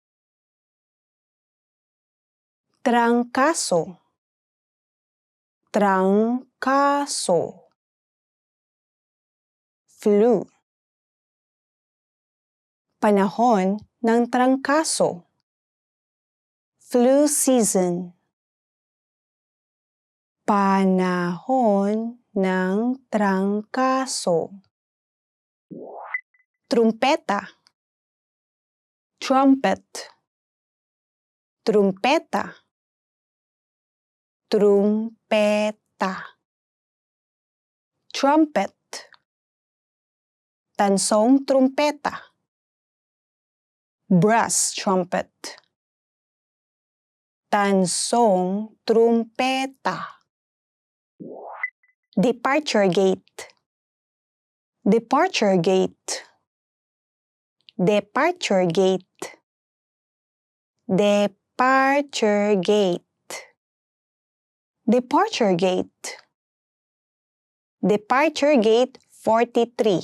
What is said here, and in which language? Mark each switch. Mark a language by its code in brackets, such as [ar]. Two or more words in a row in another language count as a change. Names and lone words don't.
[tl] Trangkaso. Trangkaso. Flu. Panahon ng trangkaso. [en] Flu season. [tl] Panahon ng trangkaso. Trumpeta. Trumpet. Trumpeta. Trumpeta. Trumpet. Tansong trumpeta. [en] Brass trumpet. [tl] Tansong trumpeta. [en] Departure gate. Departure gate. Departure gate. Departure gate. Departure gate. Departure gate 43.